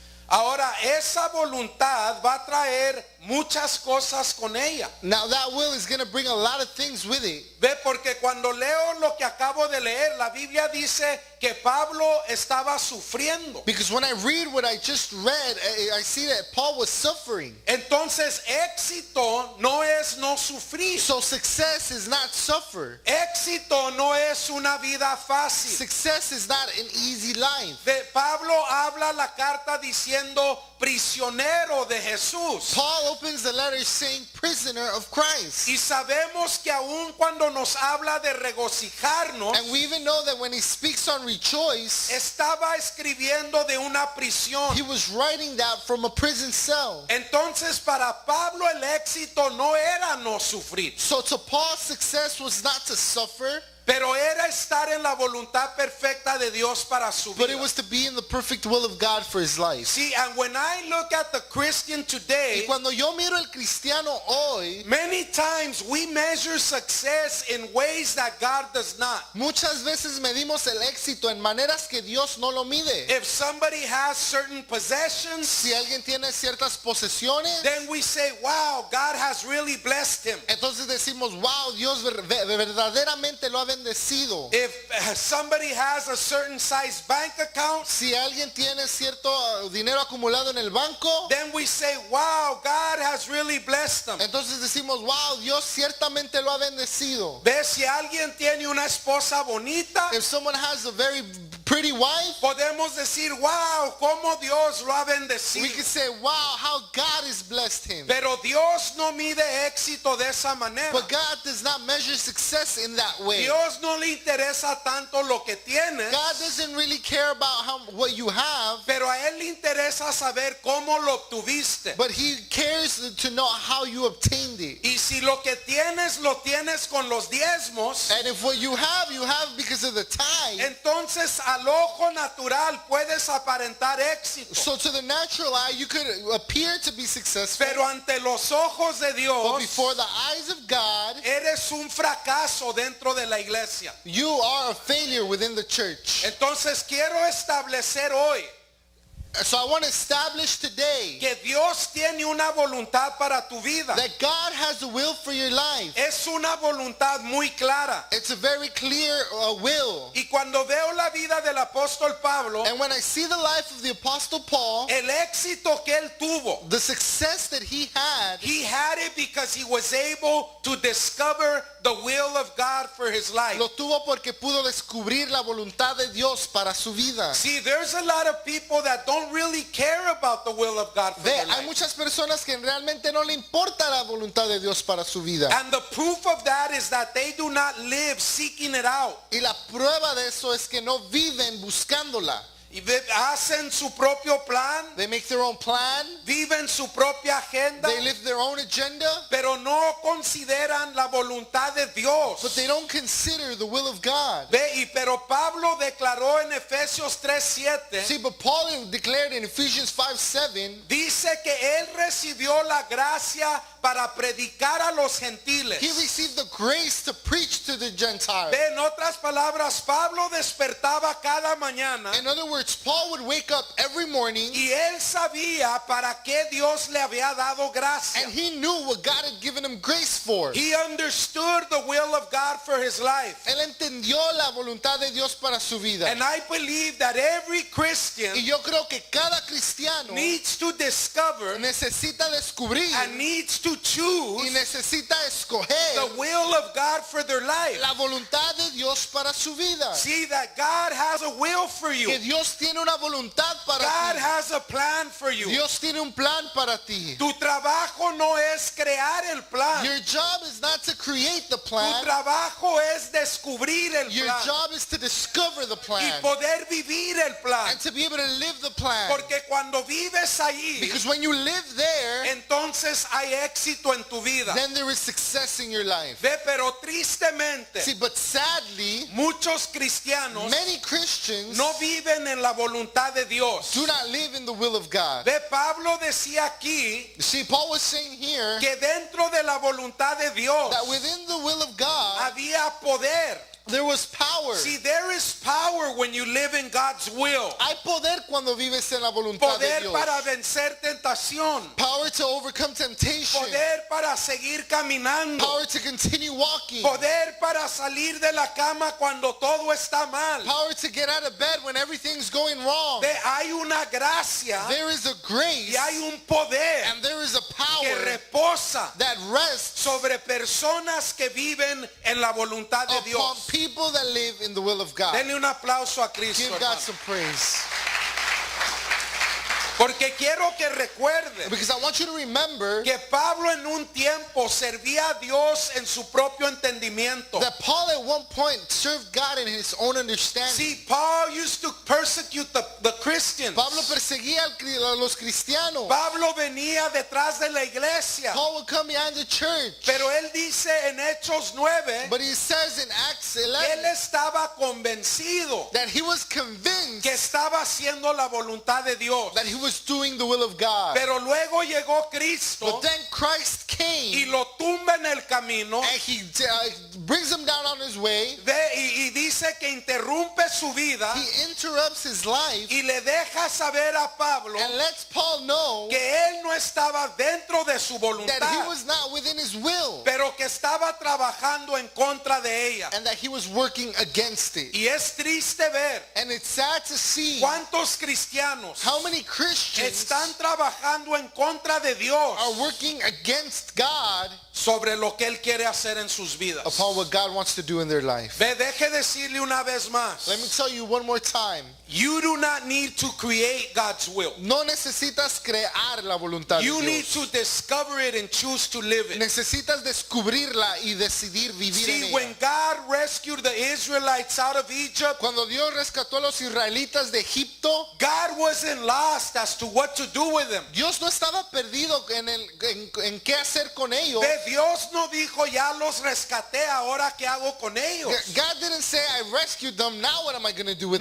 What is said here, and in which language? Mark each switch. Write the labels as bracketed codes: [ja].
[es] Ahora, esa voluntad va a traer muchas cosas con ella. [en] Now that will is going to bring a lot of things with it. [es] Ve, porque cuando leo lo que acabo de leer, la Biblia dice que Pablo estaba sufriendo. [en] Because when I read what I just read, I see that Paul was suffering. [es] Entonces, éxito no es no sufrir. [en] So success is not suffer. [es] Éxito no es una vida fácil. [en] Success is not an easy life. [es] Ve, Pablo habla la carta diciendo prisionero de Jesús. [en] Paul opens the letter saying prisoner of Christ. [es] Y sabemos que aun cuando nos habla de regocijarnos, [en] And we even know that when he speaks on rejoice, [es] estaba escribiendo de una prisión. [en] he was writing that from a prison cell. [es] Entonces para Pablo el éxito no era no sufrir, [en] So to Paul, success was not to suffer, [es] pero era estar en la voluntad perfecta de Dios para su [en] but [es] vida. [en] it was to be in the perfect will of God for his life. See, and when I look at the Christian [es] Y [en] today, [es] cuando yo miro el cristiano hoy, [en] many times we measure success in ways that God does not. [es] muchas veces medimos el éxito en maneras que Dios no lo mide. [en] If somebody has certain possessions, [es] Si alguien tiene ciertas posesiones, [en] then we say, wow, God has really blessed him. [es] entonces decimos, wow, Dios verdaderamente lo ha bendecido. [en] If somebody has a certain size bank account, [es] Si alguien tiene cierto dinero acumulado en el banco, [en] then we say, wow, God has really blessed them. [es] entonces decimos, wow, Dios ciertamente lo ha bendecido. Ve, si alguien tiene una esposa bonita, [en] If someone has a very pretty wife, [es] podemos decir, wow, cómo Dios lo ha [en] we [es] bendecido. [en] can say, wow, how God has blessed him. [es] Pero Dios no mide éxito de esa manera. [en] But God does not measure success in that way. [es] Dios no le interesa tanto lo que tienes, [en] God doesn't really care about what you have, [es] pero a Él le interesa saber cómo lo obtuviste. [en] but he cares to know how you obtained it. [es] Y si lo que tienes lo tienes con los diezmos, [en] And if what you have because of the tithe, [es] entonces al ojo natural puedes aparentar éxito. [en] so to the natural eye, you could appear to be successful, [es] Pero ante los ojos de [en] but [es] Dios, [en] before the eyes of God, [es] eres un fracaso dentro de la iglesia. [en] you are a failure within the church. [es] Entonces quiero establecer hoy [en] So I want to establish today [es] que Dios tiene una voluntad para tu vida. [en] that God has a will for your life. [es] Es una voluntad muy clara. [en] It's a very clear will. [es] Y cuando veo la vida del apóstol Pablo, [en] And when I see the life of the Apostle Paul, [es] el éxito que él tuvo, [en] the success that he had it because he was able to discover the will of God for his life. [es] lo tuvo porque pudo descubrir la voluntad de Dios para su vida. [en] See, there's a lot of people that don't really care about the will of God for [es] Ve, [en] their [es] hay [en] life. [es] muchas personas que realmente no le importa la voluntad de Dios para su vida. [en] And the proof of that is that they do not live seeking it out. [es] Y la prueba de eso es que no viven buscándola. Y hacen su propio plan, [en] They make their own plan. [es] viven su propia agenda, [en] They live their own agenda, [es] pero no consideran la voluntad de Dios. [en] but they don't consider the will of God. [es] Pero Pablo declaró en Efesios 3:7, [en] See, but Paul declared in Ephesians 5:7 [es] dice que él recibió la gracia para predicar a los gentiles. [en] He received the grace to preach to the Gentiles. [es] En otras palabras, Pablo despertaba cada mañana [en] In other words, Paul would wake up every morning [es] y él sabía para qué Dios le había dado gracia. [en] and he knew what God had given him grace for. He understood the will of God for his life. [es] Él entendió la voluntad de Dios para su vida. [en] And I believe that every Christian [es] Y yo creo que cada cristiano [en] needs to discover [es] necesita descubrir [en] and needs to [es] y [en] choose [es] necesita escoger [en] the will of God for their life. [es] la voluntad de Dios para su vida. [en] See that God has a will for you. [es] Que Dios tiene una voluntad para [en] God [es] ti. [en] has a plan for you. [es] Dios tiene un plan para ti. Tu trabajo no es crear el plan. [en] Your job is not to create the [es] Tu [en] plan. [es] trabajo es descubrir el [en] Your [es] plan [en] job is to discover the [es] y [en] plan [es] poder vivir el plan. [en] and to be able to live the plan. [es] Porque cuando vives allí, [en] Because when you live there, [es] entonces hay éxito en tu vida. [en] then there is success in your life. [es] Ve, pero tristemente, [en] See, but sadly, [es] muchos cristianos [en] many Christians [es] no viven en la voluntad de Dios. [en] do not live in the will of God. [es] Ve, Pablo decía aquí [en] See, Paul was saying here [es] que dentro de la voluntad de Dios [en] that within the will of God, [es] había poder. [en] there was power. See, there is power when you live in God's will. [es] Hay poder cuando vives en la voluntad de Poder Dios. para vencer tentación. [en] Power to overcome temptation. [es] Poder para seguir caminando. [en] Power to continue walking. [es] Poder para salir de la cama cuando todo está mal. [en] Power to get out of bed when everything's going wrong. [es] Ve, hay una gracia [en] There is a grace [es] y hay un poder [en] and there is a [es] que [en] power [es] reposa [en] that rests [es] sobre personas que viven en la voluntad de [en] upon [es] Dios. [en] people that live in the will of God. [es] Denle un aplauso a Cristo, [en] Give God [es] hermano. [en] some praise. [es] Porque quiero que recuerde [en] Because I want you to remember [es] que Pablo en un tiempo servía a Dios en su propio entendimiento. [en] that Paul at one point served God in his own understanding. See, Paul used to persecute the Christians. [es] Pablo perseguía a los cristianos. Pablo venía detrás de la iglesia. [en] Paul would come behind the church. [es] Pero él dice en Hechos 9 [en] But he says in Acts [es] que [en] 11 [es] él estaba convencido [en] that he was convinced [es] que estaba haciendo la voluntad de Dios. [en] that he was doing the will of God. [es] Pero luego llegó Cristo [en] But then Christ [es] y [en] came [es] lo tumba en el camino. [en] and he brings him down on his way. [es] Y dice que interrumpe su vida [en] He interrupts his life [es] y le deja saber a Pablo [en] and lets Paul know [es] que él no estaba dentro de su [en] that he [es] voluntad, [en] was not within his will [es] pero que estaba trabajando en contra de ella. [en] and that he was working against it. [es] Y es triste ver [en] And it's sad to see [es] cuántos cristianos [en] how many Christians [es] están trabajando en contra de Dios [en] are working against God [es] sobre lo que él quiere hacer en sus vidas. [en] upon what God wants to do in their life. [es] Ve, deje decirle una vez más, [en] Let me tell you one more time. you do not need to create God's will. [es] No necesitas crear la voluntad de [en] You need [es] Dios. [en] to discover it and choose to live it. [es] Necesitas descubrirla y decidir vivir en [en] See, [es] ella. [en] when God rescued the Israelites out of Egypt, [es] Cuando Dios rescató a los israelitas de Egipto, [en] God wasn't lost as to what to do with them. [es] Dios no estaba perdido en qué hacer con ellos. Ve, Dios no dijo, ya los rescaté, ahora qué hago con ellos. [en] God didn't say, I rescued them, now what am I going to do with